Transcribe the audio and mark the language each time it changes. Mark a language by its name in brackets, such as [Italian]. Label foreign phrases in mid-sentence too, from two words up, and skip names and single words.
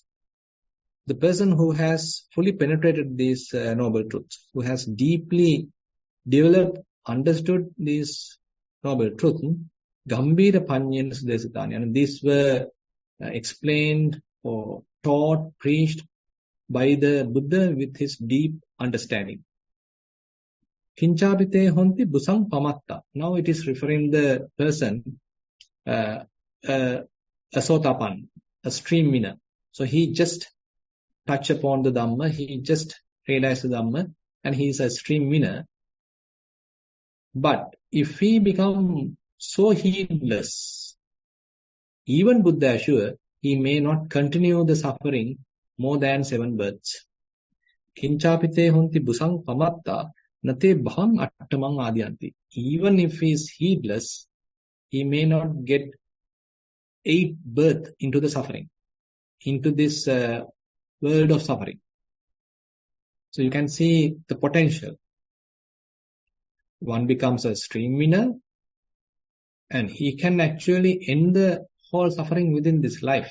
[English] The person who has fully penetrated these noble truths, who has deeply developed, understood these noble truths, [Pali] Gambhira Panyena Sudesitani, [English] and these were explained or taught, preached by the Buddha with his deep understanding. [Pali] Kinchapite honti busang pamatta. [English] Now it is referring the person, a sotapan, a stream winner. So he just touch upon the Dhamma, he just realized the Dhamma, and he is a stream winner. But if he become so heedless, even Buddha assured, he may not continue the suffering more than 7 births. [Pali] Kinchapite honti busang pamatta nate bhang attamang adyanti. [English] Even if he is heedless, he may not get 8th birth into the suffering, into this world of suffering. So you can see the potential. One becomes a stream winner and he can actually end the whole suffering within this life.